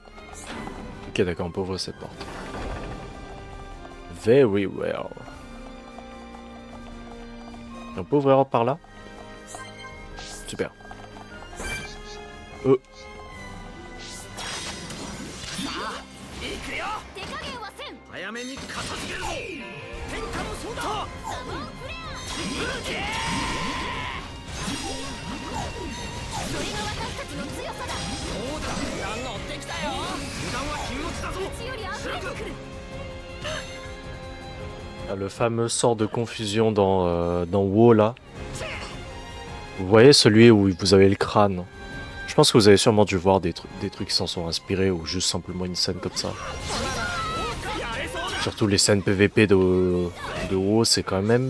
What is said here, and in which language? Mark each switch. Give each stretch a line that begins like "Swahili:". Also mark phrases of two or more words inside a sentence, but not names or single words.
French: Ok, d'accord, on peut ouvrir cette porte.
English: Very well.
French: On peut ouvrir par là? Super.
Japanese: 早めに片付けるぞ。天下の相談。サモンフレア。それが私たちの強さだ。そうだ。乗ってきたよ。油断は禁物だぞ。うちより溢れてくる。
French: Le fameux sort de confusion dans WoW là. Vous voyez celui où vous avez le crâne. Je pense que vous avez sûrement dû voir des trucs qui s'en sont inspirés ou juste simplement une scène comme ça. Surtout les scènes PVP de WoW, c'est quand même...